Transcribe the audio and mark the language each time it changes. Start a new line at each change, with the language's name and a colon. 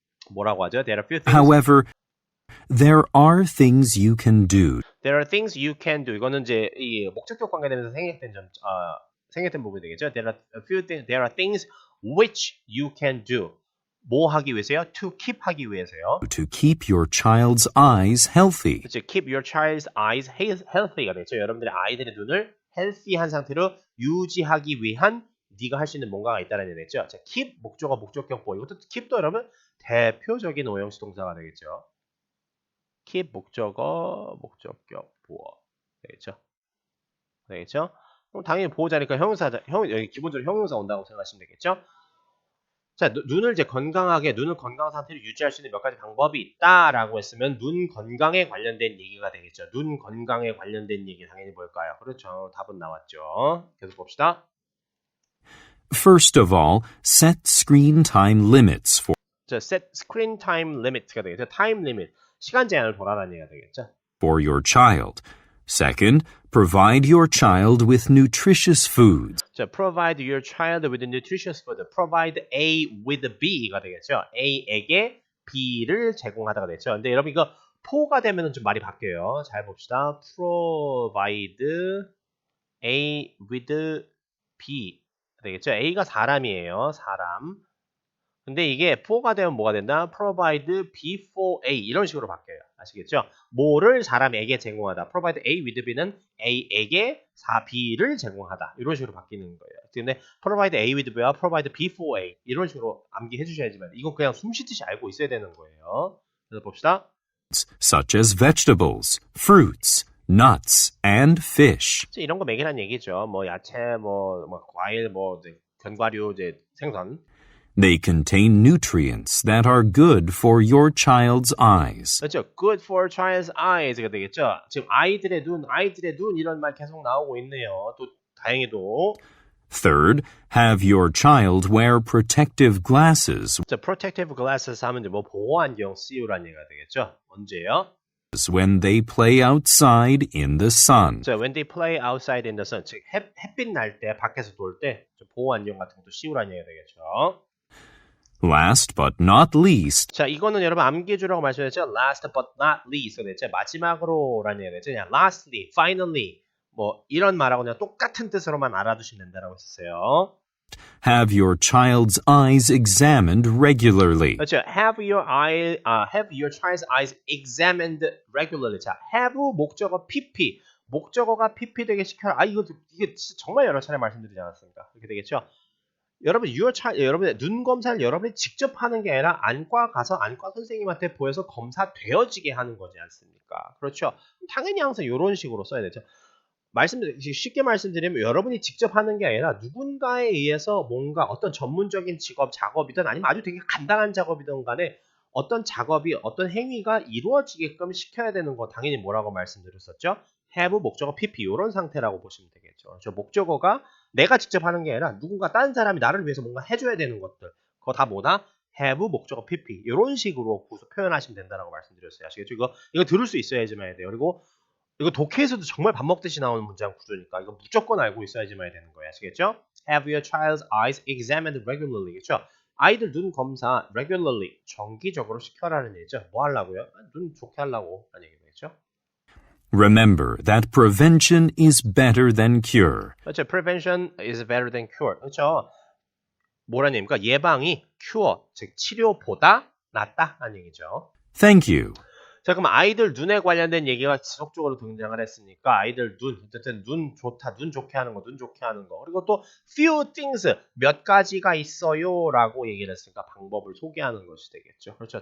Korean: 뭐라고 하죠?
English: There are few things. However, there are things you can do There are things you can do.
Korean: 이거는 이제 이 목적격 관계되면서 생략된 부분이 되겠죠.
English: There are things which you can do.
Korean: 뭐 하기 위해서요?
English: To keep
Korean: 하기 위해서요.
English: to keep your child's eyes healthy.
Korean: 그렇죠.
English: Keep your child's eyes healthy가 되죠.
Korean: 여러분들의 아이들의 눈을 healthy한 상태로 유지하기 위한 네가 할 수 있는 뭔가가 있다는 얘기겠죠. 자, keep 목적어 목적격 보호. 이것도 keep도 여러분 대표적인 오형식 동사가 되겠죠. keep 목적어 목적격 보호 되겠죠. 되겠죠? 그럼 당연히 보호자니까 여기 기본적으로 형용사 온다고 생각하시면 되겠죠. 자, 눈을 눈을 건강한 상태로 유지할 수 있는 몇 가지 방법이 있다라고 했으면 눈 건강에 관련된 얘기가 되겠죠. 눈 건강에 관련된 얘기 당연히 뭘까요? 그렇죠. 답은 나왔죠. 계속 봅시다.
English: First of all, set screen time limits for
Korean: 자,
English: set screen time limit
Korean: 가 되겠죠. time limit, 시간 제한을 둬라라는 얘기가 되겠죠.
English: your child. Second, provide your child with nutritious foods. 자, provide your child with nutritious food. Provide A with B가 되겠죠.
Korean: A에게 B를 제공하다가 되죠. 근데 여러분 이거 포가 되면 좀 말이 바뀌어요. 잘 봅시다.
English: Provide A with B 되겠죠.
Korean: A가 사람이에요. 사람. 근데 이게 for가 되면 뭐가 된다?
English: Provide B for A
Korean: 이런 식으로 바뀌어요. 아시겠죠? 뭐를 사람에게 제공하다.
English: Provide A with B
Korean: 는 A에게 B를 제공하다. 이런 식으로 바뀌는 거예요. 근데
English: Provide A with B
Korean: 와
English: Provide B for A
Korean: 이런 식으로 암기해 주셔야지만 이건 그냥 숨쉬듯이 알고 있어야 되는 거예요. 그래서 봅시다.
English: such as vegetables, fruits, nuts, and fish.
Korean: 이런 거 먹이란 얘기죠. 뭐 야채, 뭐 과일, 뭐 견과류, 생선.
English: They contain nutrients that are good for your child's eyes.
Korean: 그렇죠.
English: Good for child's eyes가 되겠죠.
Korean: 지금 아이들의 눈 이런 말 계속 나오고 있네요. 또 다행히도.
English: Third, have your child wear protective glasses
Korean: 자,
English: protective glasses
Korean: 하면 뭐 보호 안경 쓰유라는 얘기가 되겠죠. 언제요?
English: when they play outside in the sun.
Korean: 자,
English: when they play outside in the sun,
Korean: 즉 햇빛 날 때 밖에서 놀 때 보호 안경 같은 것도 씌우라는 얘기가 되겠죠.
English: Last but not least,
Korean: 자, 이거는 여러분 암기해 주라고 말씀드렸죠.
English: Last but not least, 됐죠.
Korean: 마지막으로라는 얘기가 되죠. 그냥 lastly, finally, 뭐 이런 말하고 그냥 똑같은 뜻으로만 알아두시면 된다라고 했었어요.
English: have your child's eyes examined regularly.
Korean: 그렇죠.
English: Have your child's eyes examined regularly.
Korean: 자, have 목적어 PP. 목적어가 PP 되게 시켜라. 이게 진짜 정말 여러 차례 말씀드리지 않았습니까? 이렇게 되겠죠. 여러분, 여러분의 눈 검사를 여러분이 직접 하는 게 아니라 안과 가서 안과 선생님한테 보여서 검사되어지게 하는 거지 않습니까? 그렇죠. 당연히 항상 이런 식으로 써야 되죠. 쉽게 말씀드리면 여러분이 직접 하는 게 아니라 누군가에 의해서 뭔가 어떤 전문적인 작업이든 아니면 아주 되게 간단한 작업이든 간에 어떤 작업이 어떤 행위가 이루어지게끔 시켜야 되는 거 당연히 뭐라고 말씀드렸었죠? have 목적어 PP 이런 상태라고 보시면 되겠죠. 저 목적어가 내가 직접 하는 게 아니라 누군가 다른 사람이 나를 위해서 뭔가 해줘야 되는 것들 그거 다 뭐다? have 목적어 PP 이런 식으로 표현하시면 된다라고 말씀드렸어요. 아시겠죠? 이거 들을 수 있어야지만 해야 돼요. 그리고 이거 독해에서도 정말 밥 먹듯이 나오는 문장 구조니까 이거 무조건 알고 있어야지만 해야 되는 거예요. 아시겠죠?
English: Have your child's eyes examined regularly.
Korean: 그렇죠? 아이들 눈 검사 regularly 정기적으로 시켜라는 얘기죠. 뭐 하려고요? 눈 좋게 하려고 하는 얘기겠죠?
English: Remember that prevention is better than cure.
Korean: 그렇죠.
English: Prevention is better than cure.
Korean: 그렇죠? 뭐라는 얘기입니까? 예방이 cure, 즉 치료보다 낫다라는 얘기죠.
English: Thank you.
Korean: 자, 그럼 아이들 눈에 관련된 얘기가 지속적으로 등장을 했으니까 아이들 어쨌든 눈 좋다, 눈 좋게 하는 거. 그리고 또 few things, 몇 가지가 있어요 라고 얘기를 했으니까 방법을 소개하는 것이 되겠죠. 그렇죠.